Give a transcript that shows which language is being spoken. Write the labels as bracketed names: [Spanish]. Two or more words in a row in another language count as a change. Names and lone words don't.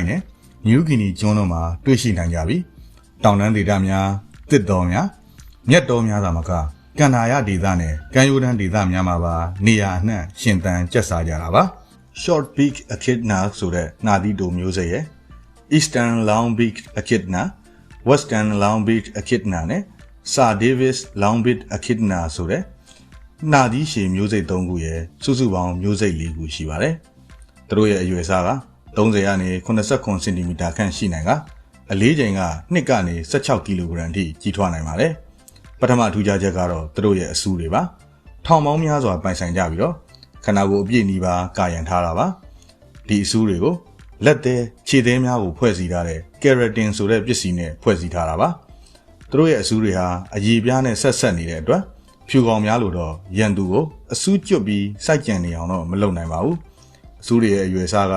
[Burmese] နဲ့နယူးဂီနီကျွန်းတို့မှာတွေ့ရှိနိုင်ကြပြီတောင်တန်းဒေသများတစ်တော်များမြက်တော်များသာမကကန်နာရဒေသနဲ့ကမ်းရိုးတန်းဒေသများမှာပါနေရာအနှံ့ရှင်သန်ကျက်စားကြတာပါ [English] short beak echidna [Burmese] ဆိုတဲ့နာ သီတိုမျိုးစိတ်ရဲ့ [English] eastern long beak echidna western long beak echidna [Burmese] နဲ့ [English] Sir Davis long beak echidna [Burmese] ဆိုတဲ့နာသီရှည်မျိုးစိတ်၃ခုရဲ့စုစုပေါင်းမျိုးစိတ်၄ခုရှိပါတယ် သူတို့ရဲ့အရွယ်အစားက30ကနေ89စင်တီမီတာခန့်ရှိနိုင်ကအလေးချိန်က2ကနေ16ကီလိုဂရမ်ထိကြီးထွားနိုင်ပါတယ်ပ ထမထူးခြားချက်ကတော့သူတို့ရဲ့အဆူတွေပါထောင်ပေါင်းများစွာပိုင်ဆိုင်ကြပြီးတော့ခန္ဓာကိုယ်အပြည့်နီးပါးကာယံထားတာပါဒီအဆူတွေကိုလက်သေးခြေသေးများကိုဖွဲ့စည်းထားတဲ့ keratin ဆိုတဲ့ပစ္စည်းနဲ့ဖွဲ့စည်းထားတာပါသူတို့ရဲ့အဆူတွေဟာအရည်ပြားနဲ့ဆက်နေတဲ့အတွက်ဖြူကောင်များလို့တော့ရန်သူကိုအဆူကျွတ်ပြီးစိုက်ကြံနေအောင်တော့မလုပ်နိုင်ပါဘူးအဆူတွေရဲ့အရွယ်အစားက